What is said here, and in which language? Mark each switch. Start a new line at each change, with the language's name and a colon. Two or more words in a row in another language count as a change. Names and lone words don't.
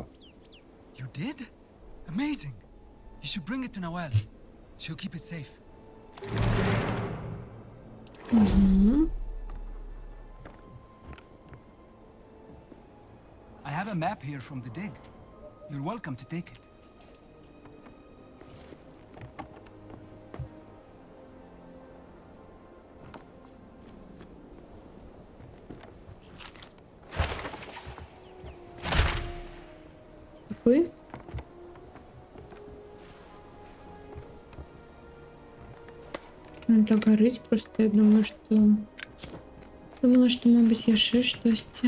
English: You did? Amazing. You should bring it to Noelle. She'll keep it safe. I have a map here from the dig. You're welcome to take it.
Russian: Вы? Ну, так горить просто, я думаю, что... Думала, что,
Belarusian: мабуть, яшчэ штосьці.